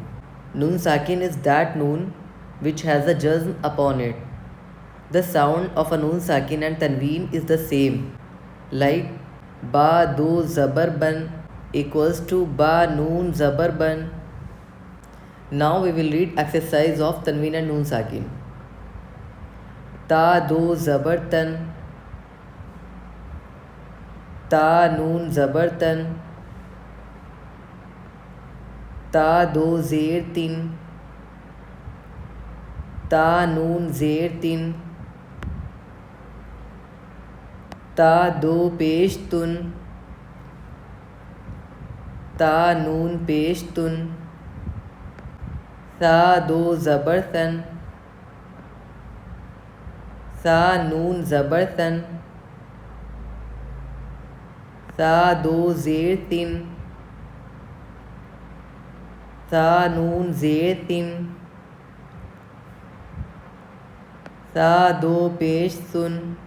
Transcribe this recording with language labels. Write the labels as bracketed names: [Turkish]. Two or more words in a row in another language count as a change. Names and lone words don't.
[English] Noon Sakin is that noon which has a jazm upon it. The sound of a Noon Sakin and Tanween is the same, like [Urdu] با دو زبر بن [English] equals to [Urdu] با نون زبر بن. [English] Now we will read exercise of Tanween and Noon Sakin. [Urdu] تا دو زبر تن، تا نون زبر تن، تا دو زیر تن، تا نون زیر تن, ta noon zer tin, تا دو پیش تن، تا نون پیش تن، ثا دو زبر ثن، ثا نون زبر ثن، ثا دو زیر تن، ثا نون زیر تن، ثا دو پیش سن،